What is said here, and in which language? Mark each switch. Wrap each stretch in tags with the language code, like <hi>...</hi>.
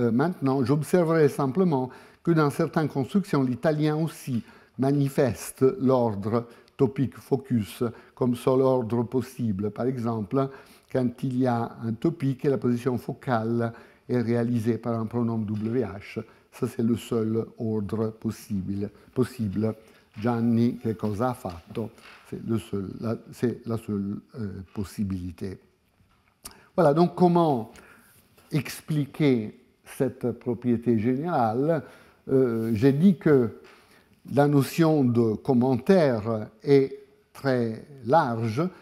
<fr>Maintenant, j'observerai simplement que dans certaines constructions, l'italien aussi manifeste l'ordre topique focus comme seul ordre possible. Par exemple, quand il y a un topique et la position focale est réalisée par un pronom WH, ça c'est le seul ordre possible.</fr> <it>Gianni, che cosa ha fatto?</it> <fr>C'est la seule possibilité. Voilà, donc comment expliquer cette propriété générale? J'ai dit que la notion de commentaire est très large.</fr>